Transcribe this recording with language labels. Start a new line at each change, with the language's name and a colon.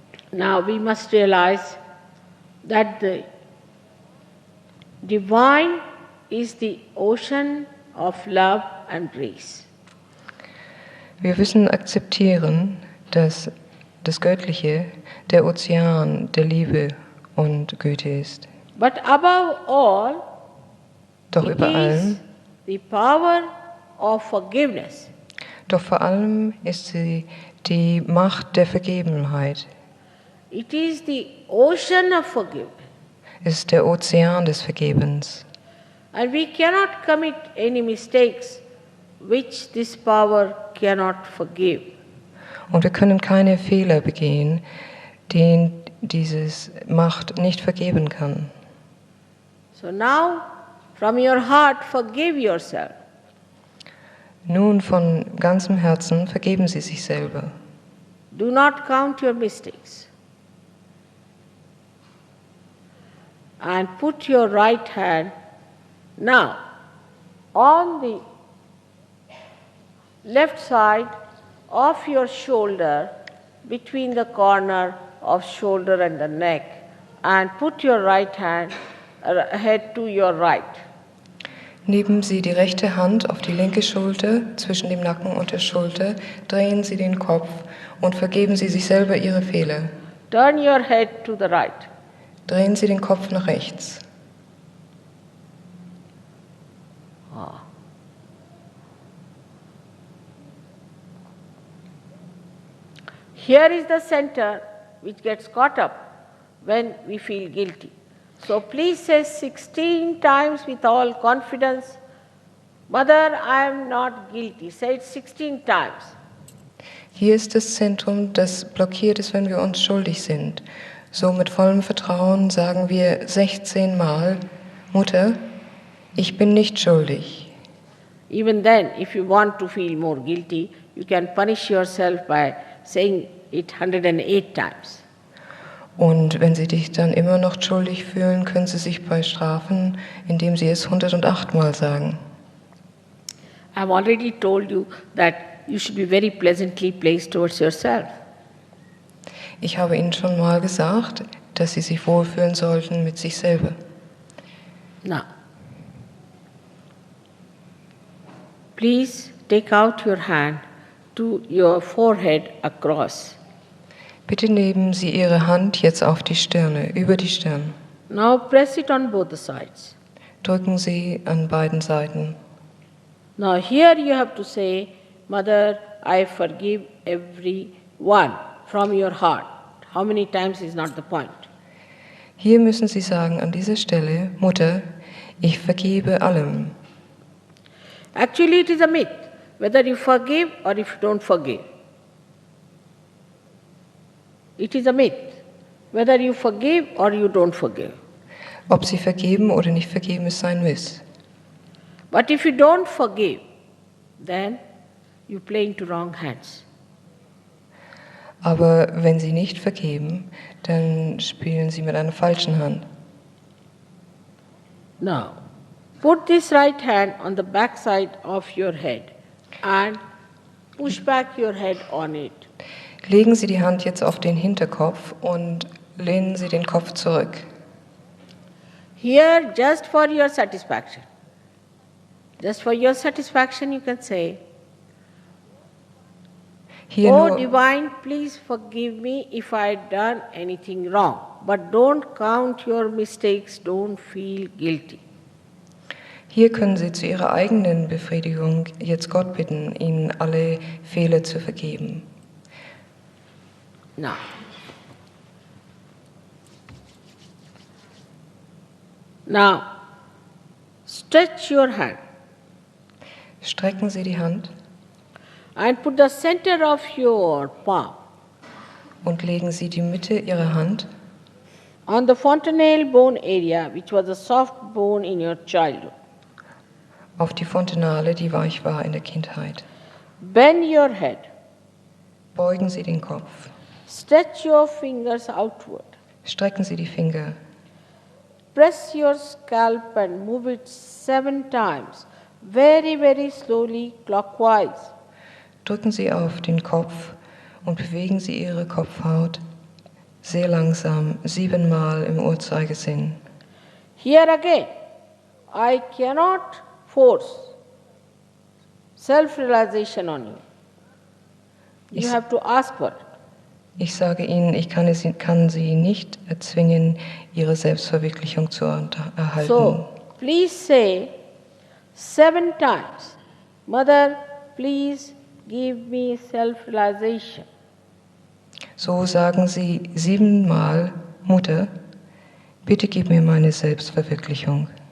English: Now we must realize that the divine is the ocean of love and grace.
German: Wir müssen akzeptieren, dass das Göttliche der Ozean der Liebe und Güte ist.
English: But above all,
German: Doch
English: it
German: über
English: is
German: allem,
English: the power of forgiveness.
German: doch vor allem ist sie die Macht der Vergebenheit.
English: It is the ocean of forgiveness.
German: Es ist der Ozean des Vergebens.
English: And we cannot commit any mistakes which this power cannot forgive.
German: Und wir können keine Fehler begehen, den dieses Macht nicht vergeben kann.
English: So now, from your heart, forgive yourself.
German: Nun von ganzem Herzen vergeben Sie sich selber.
English: Do not count your mistakes. And put your right hand now on the left side of your shoulder, between the corner of shoulder and the neck, and put your right hand head to your right.
German: Nehmen Sie die rechte Hand auf die linke Schulter, zwischen dem Nacken und der Schulter, drehen Sie den Kopf und vergeben Sie sich selber Ihre Fehler.
English: Turn your head to the right.
German: Drehen Sie den Kopf nach rechts.
English: Here is the center which gets caught up when we feel guilty. So please say 16 times with all confidence, Mother, I am not guilty. Say it 16 times.
German: Hier ist das Zentrum, das blockiert ist, wenn wir uns schuldig sind. So mit vollem Vertrauen sagen wir 16 Mal, Mutter, ich bin nicht schuldig.
English: Even then, if you want to feel more guilty, you can punish yourself by saying it 108 times.
German: Und wenn Sie dich dann immer noch schuldig fühlen, können Sie sich bestrafen, indem Sie es 108 Mal sagen.
English: I've already told you that you should be very pleasantly placed towards yourself.
German: Ich habe Ihnen schon mal gesagt, dass Sie sich wohlfühlen sollten mit sich selber.
English: Now, please take out your hand to your forehead across.
German: Bitte nehmen Sie Ihre Hand jetzt auf die Stirne, über die Stirn.
English: Now press it on both the sides.
German: Drücken Sie an beiden Seiten.
English: Now here you have to say, Mother, I forgive everyone from your heart. How many times is not the point.
German: Hier müssen Sie sagen an dieser Stelle, Mutter, ich vergebe allem.
English: Actually it is a myth, whether you forgive or if you don't forgive. It is a myth, whether you forgive or you don't forgive.
German: Ob Sie vergeben oder nicht vergeben, ist ein Miss.
English: But if you don't forgive, then you play into wrong hands.
German: Aber wenn Sie nicht vergeben, dann spielen Sie mit einer falschen Hand.
English: Now, put this right hand on the back side of your head and push back your head on it.
German: Legen Sie die Hand jetzt auf den Hinterkopf und lehnen Sie den Kopf zurück.
English: Here, just for your satisfaction, you can say,
German: Hier Oh nur,
English: Divine, please forgive me if I had done anything wrong. But don't count your mistakes, don't feel guilty.
German: hier können Sie zu Ihrer eigenen Befriedigung jetzt Gott bitten, Ihnen alle Fehler zu vergeben.
English: Now, stretch your hand
German: Strecken Sie die Hand
English: and put the center of your palm
German: und legen Sie die Mitte Ihrer Hand
English: on the fontanelle bone area, which was a soft bone in your childhood.
German: auf die Fontanale, die weich war in der Kindheit.
English: Bend your head,
German: Beugen Sie den Kopf.
English: stretch your fingers outward,
German: Strecken Sie die Finger.
English: press your scalp and move it 7 times, very, very slowly clockwise.
German: Drücken Sie auf den Kopf und bewegen Sie Ihre Kopfhaut sehr langsam 7-mal im Uhrzeigersinn.
English: Here again, I cannot force self-realization on you. You have to ask for it.
German: Ich sage Ihnen, ich kann Sie nicht erzwingen, Ihre Selbstverwirklichung zu erhalten.
English: So, please say 7 times, Mother, please give me self-realization.
German: So sagen Sie 7-mal, Mutter, bitte gib mir meine Selbstverwirklichung.